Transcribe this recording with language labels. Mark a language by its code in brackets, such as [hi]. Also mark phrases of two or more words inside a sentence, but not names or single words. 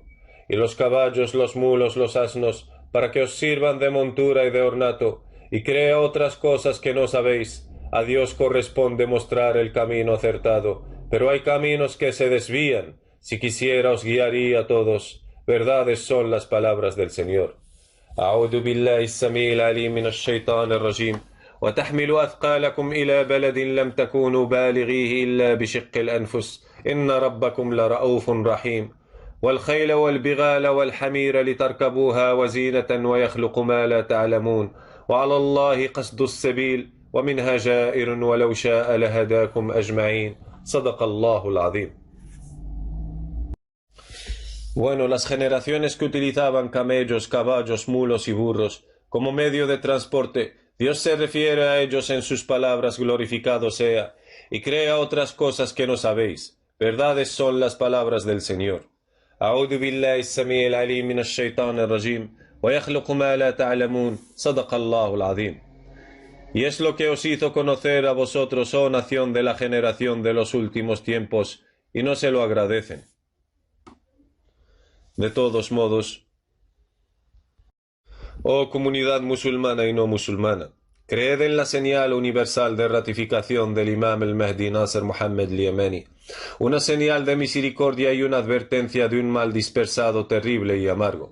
[es] Y los caballos, los mulos, los asnos, para que os sirvan de montura y de ornato, y crea otras cosas que no sabéis. A Dios corresponde mostrar el camino acertado, pero hay caminos que se desvían. Si quisiera os guiaría a todos. Verdades son las palabras del Señor. [ar] أعوذ بالله السميع العليم من الشيطان الرجيم وتحملوا أثقالكم إلى بلد لم تكونوا بالغيه إلا بشق الأنفس إن ربكم لرؤوف رحيم والخيل والبغال والحمير لتركبوها وزينة ويخلق ما لا تعلمون وعلى الله قصد السبيل ومنها جائر ولو شاء لهداكم أجمعين صدق الله العظيم. [es] Bueno, las generaciones que utilizaban camellos, caballos, mulos y burros como medio de transporte, Dios se refiere a ellos en sus palabras: glorificado sea, y crea otras cosas que no sabéis. Verdades son las palabras del Señor. [ar] أعوذ بالله السميع العليم من الشيطان الرجيم ويخلق ما لا تعلمون صدق الله العظيم. [es] Y es lo que os hizo conocer a vosotros, oh nación de la generación de los últimos tiempos, y no se lo agradecen. De todos modos, oh comunidad musulmana y no musulmana, creed en la señal universal de ratificación del imam el Mehdi Nasser Mohammed al-Yemeni, una señal de misericordia y una advertencia de un mal dispersado, terrible y amargo.